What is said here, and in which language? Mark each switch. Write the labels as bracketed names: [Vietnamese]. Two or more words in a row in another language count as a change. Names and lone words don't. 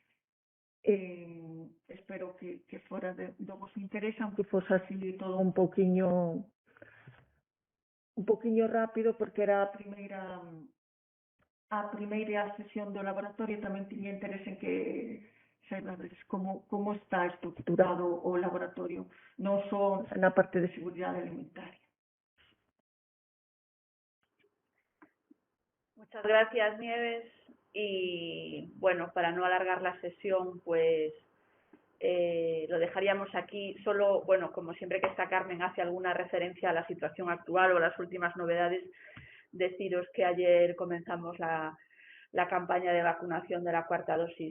[Galician] Espero que fora do vosso interés, aunque fose así todo un poquinho rápido, porque era a primeira sesión do laboratorio. Tamén tiña interés en que saibades como está estructurado o laboratorio, non só na parte de seguridade alimentaria. [Spanish] Muchas gracias, Nieves. Y bueno, para no alargar la sesión, pues lo dejaríamos aquí. Solo, bueno, como siempre que está Carmen hace alguna referencia a la situación actual o las últimas novedades, deciros que ayer comenzamos la campaña de vacunación de la cuarta dosis.